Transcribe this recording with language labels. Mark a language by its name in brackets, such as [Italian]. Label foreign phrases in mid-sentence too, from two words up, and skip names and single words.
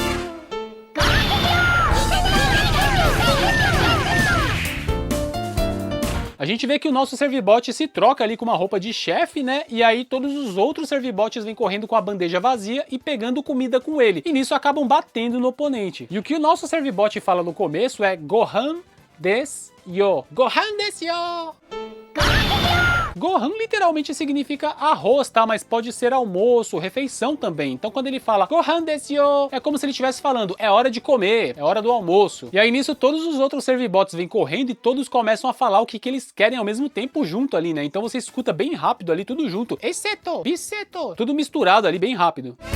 [Portuguese] A gente vê que o nosso servibot se troca ali com uma roupa de chefe, né? E aí todos os outros servibots vêm correndo com a bandeja vazia e pegando comida com ele. E nisso acabam batendo no oponente. E o que o nosso servibot fala no começo é [Japanese] ご飯ですよ. ご飯ですよ! [Portuguese] Gohan literalmente significa arroz, tá? Mas pode ser almoço, refeição também. Então quando ele fala [Japanese] ご飯ですよ, [Portuguese] é como se ele estivesse falando, é hora de comer, é hora do almoço. E aí nisso todos os outros servibots vêm correndo e todos começam a falar o que eles querem ao mesmo tempo junto ali, né? Então você escuta bem rápido ali, tudo junto. Eiseto, biseto, tudo misturado ali bem rápido.